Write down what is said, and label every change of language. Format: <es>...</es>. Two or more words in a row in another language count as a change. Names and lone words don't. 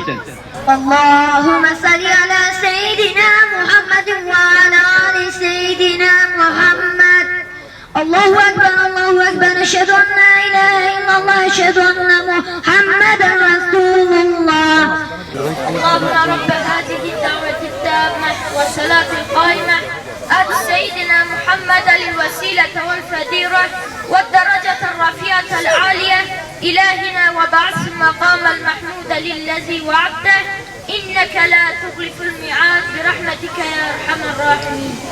<ar>اللهم صل على سيدنا محمد وعلى آل سيدنا محمد. الله أكبر، أشهد أن لا إله إلا الله، أشهد أن محمدا رسول الله. اللهم رب هذه الدعوة التامة والصلاة القائمة. آت سيدنا محمد الوسيلة والفضيلة والدرجة الرفيعة العالية إلهنا وبعث المقام المحمود للذي وعدته إنك لا تخلف الميعاد برحمتك يا أرحم الراحمين.</ar>